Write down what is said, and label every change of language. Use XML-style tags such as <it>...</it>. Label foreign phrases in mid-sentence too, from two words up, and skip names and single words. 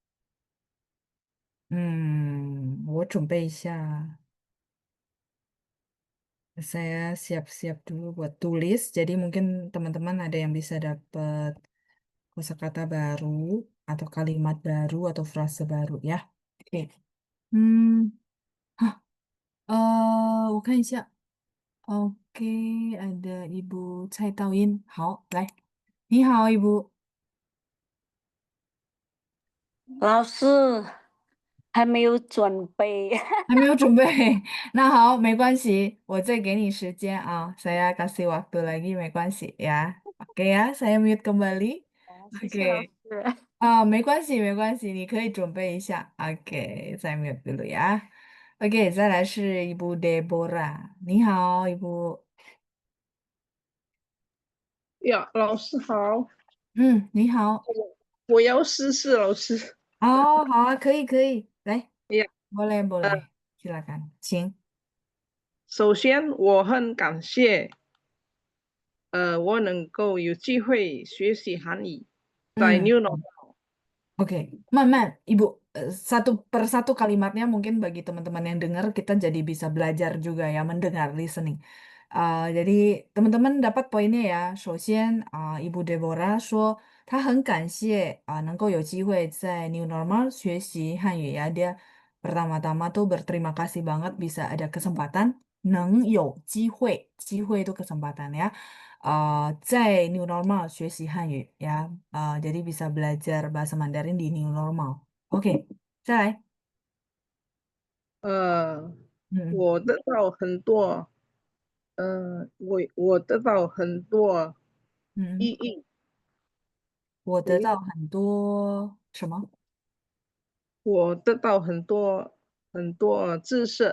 <zh>我准备一下</zh> <id>，saya siap-siap dulu buat tulis. Jadi mungkin teman-teman ada yang bisa dapat kosakata baru atau kalimat baru atau frase baru ya. Oke.</id> <zh>嗯，好，我看一下。</zh> <id>Oke, ada Ibu Cai Tauin.</id> <zh>好，来，你好，Ibu。老师还没有准备。还没有准备，那好，没关系，我再给你时间啊。</zh> <id>Saya kasih waktu lagi，</id> <zh>没关系呀。</zh> <id>Oke ya, saya mute kembali.</id> <zh>谢谢老</zh> <id>Oke，</id> <zh>师。没关系，没关系，你可以准备一下。</zh> <id>Oke，saya mute dulu ya。Oke，</id> <zh>再来是 Ibu Deborah，你好，Ibu。呀，老师好，你好。我要试试老师。哦，好啊，可以，可以，来呀，</zh> <id>，boleh 呃， boleh，silakan，</id> <zh>请。首先我很感谢，我能够有机会学习韩语，在嗯。</zh> <en>New Normal。</en> <id>Oke, Man, Ibu, satu per satu kalimatnya mungkin bagi teman-teman yang dengar kita jadi bisa belajar juga ya, mendengar, listening. Jadi teman-teman dapat poinnya ya.</id> <zh>首先Ibu Deborah 说她很感谢能够有机会在</zh> <en>New Normal</en> <zh>学习汉语 ya.</zh> <id>Dia pertama-tama tuh berterima kasih banget bisa ada kesempatan</id> <zh>能有机会，机会</zh> <id>itu kesempatan ya.</id> <zh>在 New Normal 学习汉语呀</zh> <id>jadi bisa belajar bahasa Mandarin di</id> <en>New Normal.</en> <id>Oke,</id> <zh>再来，呃，嗯我得到很多，我得到很多意嗯，义，我得诶，到很多什么？我得到很多知识，</zh>